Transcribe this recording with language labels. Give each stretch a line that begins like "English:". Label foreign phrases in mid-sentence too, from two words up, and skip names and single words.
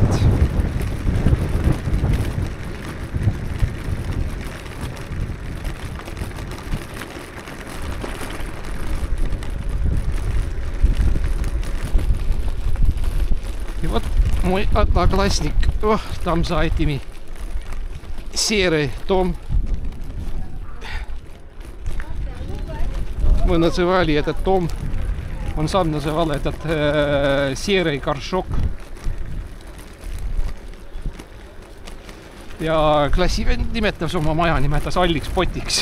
Russian: И вот мой одноклассник, там за этими серый дом. Мы называли этот дом, он сам называл этот серый горшок.
Estonian: Ja klassivend nimetas oma maja, nimetas Alliks potiks.